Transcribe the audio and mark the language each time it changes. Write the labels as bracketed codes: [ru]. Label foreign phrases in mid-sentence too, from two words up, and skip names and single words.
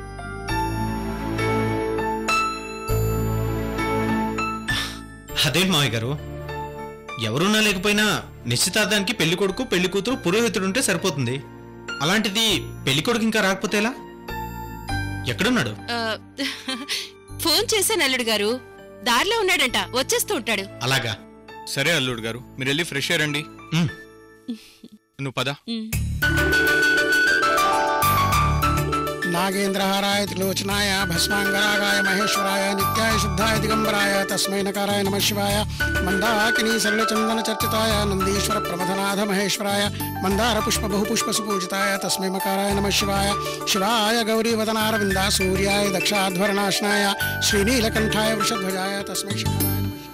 [te] అదేంటి మావయ్య గారు, ఎవరున్నా లేకపోయినా నిశ్చితార్థానికి పెళ్లి కొడుకు పెళ్లి కూతురు పురోహితుడుంటే సరిపోతుంది. అలాంటిది పెళ్లి కొడుకు ఇంకా రాకపోతే ఎలా? ఎక్కడున్నాడు? ఫోన్ చేశాను అల్లుడు గారు, దారిలో ఉన్నాడంట, వచ్చేస్తూ ఉంటాడు. అలాగా, సరే అల్లుడు గారు, మీరు వెళ్ళి ఫ్రెష్ అయ్యారండి. నువ్వు పద. [sa] नागेन्द्रहाराय त्रिलोचनाय भस्मांगरागाय महेश्वराय नित्याय शुद्धाय दिगंबराय तस्मै नकाराय नमः शिवाय मंदाकिनी सरलचंदन चर्चिताय नंदीश्वर प्रमथनाथ महेश्वराय मंदार पुष्प बहुपुष्प सुपूजिताय तस्मै मकाराय नमः शिवाय शिवाय गौरी वदनारविंदा सूर्याय दक्षाध्वरनाशनाय श्रीनीलकंठाय वृषध्वजाय तस्मै शिवाय नमः।